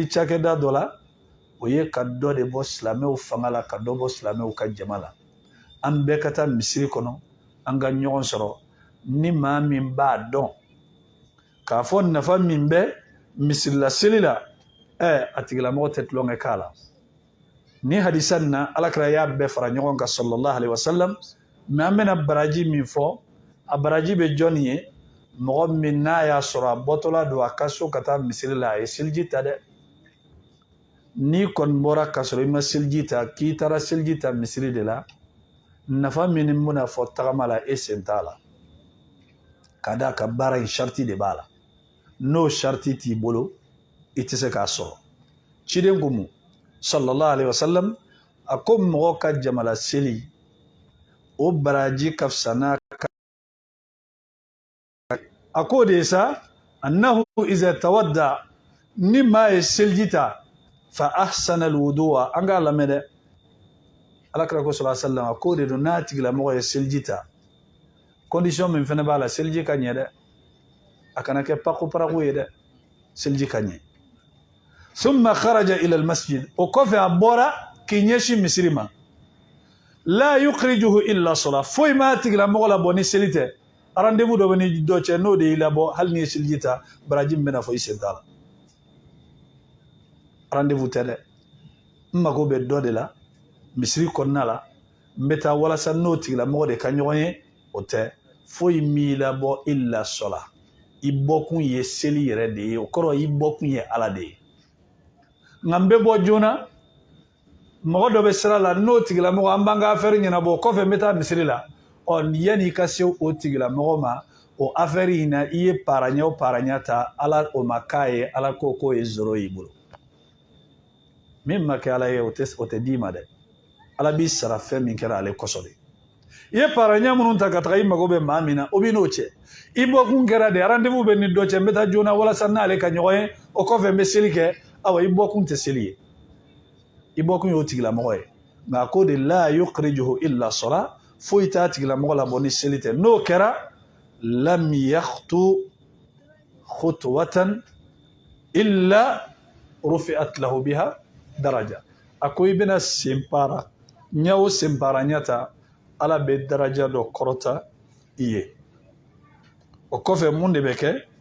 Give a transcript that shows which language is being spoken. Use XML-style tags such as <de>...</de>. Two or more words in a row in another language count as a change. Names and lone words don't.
<bm>cakɛda dɔ la o ye ka dɔ de bɔ silamɛw fanga la ka dɔ bɔ silamɛw ka jama la an bɛɛ ka taa misiri kɔnɔ an ka ɲɔgɔn sɔrɔ ni maa min b'a dɔn k'a fɔ nafa min bɛ misirila seli la a tigilamɔgɔ tɛ tulonkɛ k'a la ni hadisa nin na alakira y'a bɛɛ fara ɲɔgɔn kan</bm> <ar>صلى الله عليه وسلم</ar> <bm>mɛ an bɛna baraji min fɔ a baraji bɛ jɔnni ye mɔgɔ min n'a y'a sɔrɔ a bɔtɔla don a ka so ka taa misiri la a ye seliji ta dɛ n'i kɔni bɔra ka sɔrɔ i ma seliji ta k'i taara seliji ta misiri de la nafa min ni bɛna fɔ tagama la e sen t'a la ka d'a ka baara in sariti de b'a la n'o sariti t'i bolo i tɛ se k'a sɔrɔ ciden ko mun</bm> <ar>صلى الله عليه وسلم</ar> <bm>a ko mɔgɔ ka jamala seli o baraji ka fisa n'a a ko de ye sa</bm> <ar>أنه إذا توضأ</ar> <bm>ni maa ye seliji ta</bm> <ar>فأحسن الوضوء</ar> <bm>an k'a lamɛn dɛ alakira ko</bm> <ar>صلى الله عليه وسلم</ar> <bm>a ko de don n'a tigilamɔgɔ ye seliji ta condition min fɛnɛ b'a la seliji ka ɲɛ dɛ a kana kɛ pako ye dɛ seliji ka ɲɛ</bm> <ar>ثم خرج إلى المسجد</ar> <bm>o kɔfɛ a bɔra k'i ɲɛsin misiri ma</bm> <ar>لا يخرجه إلا الصلاة</ar> <bm>foyi m'a tigilamɔgɔ labɔ ni seli tɛ rendez-vous dɔ bɛ ni dɔ cɛ n'o de y'i labɔ hali ni ye seliji ta baraji min bɛna fɔ i sen t'a la rendez-vous tɛ dɛ n mago bɛ dɔ de la misiri kɔnɔna la n bɛ taa walasa n'o tigilamɔgɔ de ka ɲɔgɔn ye o tɛ foyi m'i labɔ</bm> <ar>إلا الصلاة</ar> <bm>i bɔkun ye seli yɛrɛ de ye o kɔrɔ i bɔkun ye ala de ye nka n bɛ bɔ joona mɔgɔ dɔ bɛ sira la n'o tigilamɔgɔ an b'an ka affaire ɲɛnabɔ o kɔfɛ n bɛ taa misiri la yanni i ka se o tigilamɔgɔ ma o affaire in na i ye paaraɲɛ o paaraɲɛ ta ala o ma k'a ye ala ko k'o ye zoro y'i bolo min ma kɛ ala ye o tɛ d'i ma dɛ ala b'i sara fɛn min kɛra ale kɔsɔn de i ye paaraɲɛ minnu ta ka taga i mago bɛ maa min na o b'i n'o cɛ i bɔkun kɛra de rendez-vous bɛ ni dɔ cɛ n bɛ taa joona walasa n'ale ka ɲɔgɔn ye o kɔfɛ n bɛ seli kɛ awa i bɔkun tɛ seli ye i bɔkun y'o tigilamɔgɔ ye nka a ko de la</bm> <ar>يخرجه إلا الصلاة</ar> <bm>foyi t'a tigilamɔgɔ labɔ ni seli tɛ n'o kɛra</bm> <ar>لم يخط خطوة إلا رفعت له بها درجة</ar> <bm>a ko i bɛna senpara ɲɛ o senpara ɲɛ ta ala bɛ daraja dɔ kɔrɔta i ye o kɔfɛ mun de bɛ kɛ</bm>